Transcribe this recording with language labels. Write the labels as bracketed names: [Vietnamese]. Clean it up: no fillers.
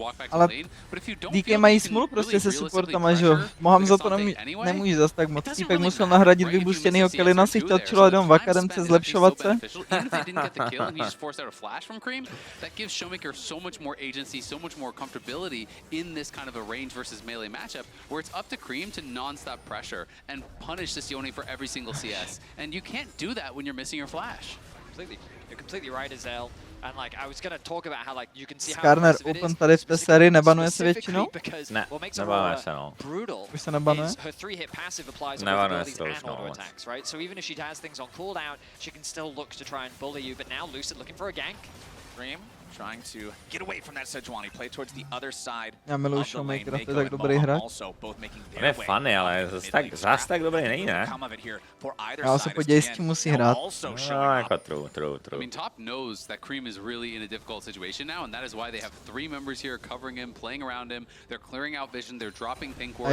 [Czech] Ale DK mají smůlu prostě se supportama, že jo. Mohan za to nemůže zas tak moc. Týpek musel nahradit vybustěnýho Kellina, si chtěl chillat jenom v akademce, zlepšovat se. [English] The kill and he just forced out a flash from Cream, that gives Showmaker so much more agency, so much more comfortability in this kind of a range versus melee matchup, where it's up to Cream to non-stop pressure and punish this Yone for every single CS. And you can't do that when you're missing your flash. Completely. You're completely right, Azel. And like I was gonna talk about how like you can see how [Czech] Skarner Open tady v té sérii nebanuje se většinou? Ne, nebanuje se, no. Už se nebanuje? Nebanuje se to už, no. [English] Right? So even if she has things on cooldown, she can still look to try and bully you, but now Lucid looking for a gank. Dream trying to get away from that Sejuani, play towards the other side. [Czech] Já miluji Showmakera, to je tak dobrý hráč. On je funny, ale zas tak dobrý není, ne? Já se podívej, s tím musí hrát. No, jako true. [English] I mean, Top knows that Cream is really in a difficult situation now, and that is why they have 3 members here covering him, playing around him. They're clearing out vision, they're dropping pink wards.